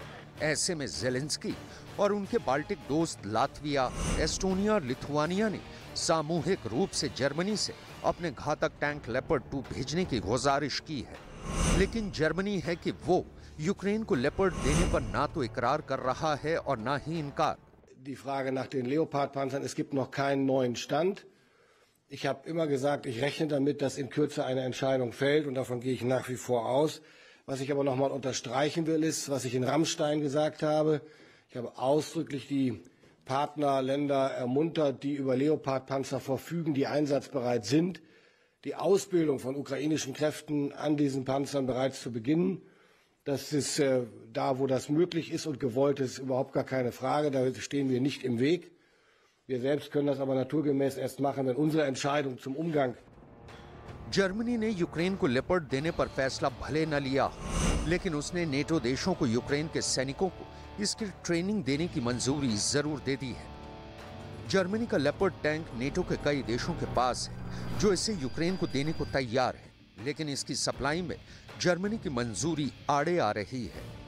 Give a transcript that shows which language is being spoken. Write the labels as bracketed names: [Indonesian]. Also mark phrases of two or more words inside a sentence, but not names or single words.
[Hindi] ऐसे में जेलेंस्की और उनके बाल्टिक दोस्त लातविया, एस्टोनिया और लिथुआनिया ने सामूहिक रूप से जर्मनी से अपने घातक टैंक लेपर्ड 2 भेजने की गुजारिश की है। लेकिन जर्मनी है कि वो यूक्रेन को लेपर्ड देने पर ना तो इकरार कर रहा है और ना ही इनकार। [German] Die Frage nach den Leopard-Panzern, es gibt noch keinen neuen Stand. Ich habe immer gesagt, ich rechne damit, dass in Kürze eine Entscheidung fällt und davon gehe ich nach wie vor aus. Was ich aber noch mal unterstreichen will, ist, was ich in Rammstein gesagt habe. Ich habe ausdrücklich die Partnerländer ermuntert, die über Leopard-Panzer verfügen, die einsatzbereit sind, die Ausbildung von ukrainischen Kräften an diesen Panzern bereits zu beginnen. Das ist da, wo das möglich ist und gewollt ist, überhaupt gar keine Frage. Da stehen wir nicht im Weg. Wir selbst können das aber naturgemäß erst machen, wenn unsere Entscheidung zum Umgang. [Hindi] जर्मनी ने यूक्रेन को लेपर्ड देने पर फैसला भले न लिया, लेकिन उसने नेटो देशों को यूक्रेन के सैनिकों को इसकी ट्रेनिंग देने की मंजूरी जरूर दे दी है। जर्मनी का लेपर्ड टैंक नेटो के कई देशों के पास है जो इसे यूक्रेन को देने को तैयार है, लेकिन इसकी सप्लाई में जर्मनी की मंजूरी आड़े आ रही है।